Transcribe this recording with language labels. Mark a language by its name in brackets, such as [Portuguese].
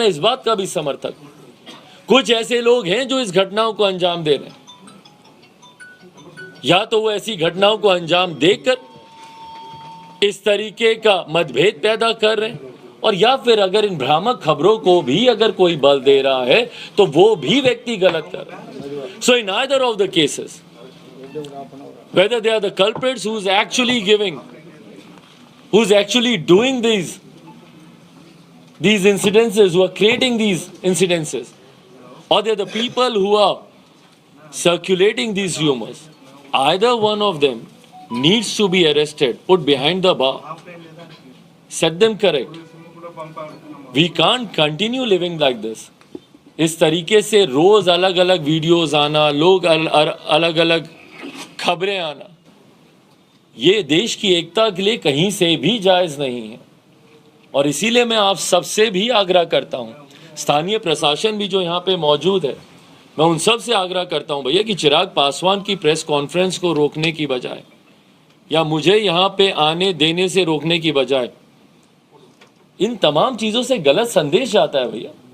[Hindi] मैं इस बात का भी समर्थक हूं। कुछ ऐसे लोग हैं जो इस घटनाओं को अंजाम दे रहे हैं, या तो वो ऐसी घटनाओं को अंजाम देकर इस तरीके का मतभेद पैदा कर रहे हैं, और या फिर अगर इन भ्रामक खबरों को भी अगर कोई बल दे रहा है तो वो भी व्यक्ति गलत कर रहा है। [English] So in either of the cases, whether they are the culprits who's actually giving, who's actually doing these incidences, who are creating these incidences, or they're the people who are circulating these rumors, either one of them needs to be arrested, put behind the bar, set them correct. We can't continue living like this. [Hindi] इस तरीके से रोज अलग अलग videos आना, लोग अलग अलग खबरें आना, ये देश की एकता के लिए कहीं से भी जायज नहीं है। और इसीलिए मैं आप सबसे भी आग्रह करता हूं, स्थानीय प्रशासन भी जो यहाँ पे मौजूद है, मैं उन सब से आग्रह करता हूं भैया कि चिराग पासवान की प्रेस कॉन्फ्रेंस को रोकने की बजाय, या मुझे यहाँ पे आने देने से रोकने की बजाय, इन तमाम चीज़ों से गलत संदेश जाता है भैया।